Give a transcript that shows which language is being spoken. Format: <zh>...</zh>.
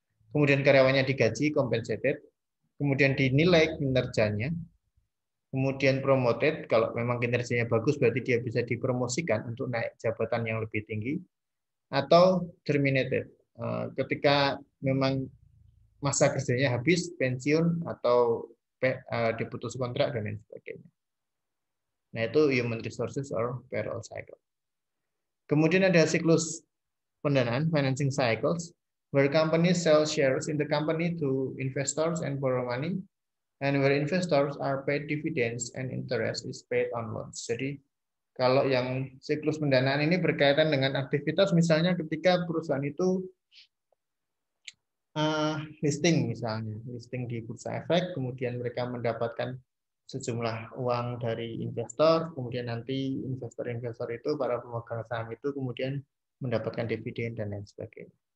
<id>Kemudian karyawannya digaji, compensated, kemudian dinilai kinerjanya, kemudian promoted, kalau memang kinerjanya bagus berarti dia bisa dipromosikan untuk naik jabatan yang lebih tinggi, atau terminated, ketika memang masa kerjanya habis, pensiun, atau diputus kontrak, dan lain sebagainya.</id> <en>Nah, itu human resources or payroll cycle.</en> <id>Kemudian ada siklus pendanaan,</id> <en>financing cycles, where companies sell shares in the company to investors and borrow money, and where investors are paid dividends and interest is paid on loans.</en> <id>Jadi kalau yang siklus pendanaan ini berkaitan dengan aktivitas, misalnya ketika perusahaan itu listing misalnya, listing di bursa efek, kemudian mereka mendapatkan sejumlah uang dari investor, kemudian nanti investor-investor itu, para pemegang saham itu kemudian mendapatkan dividen dan lain sebagainya.</id>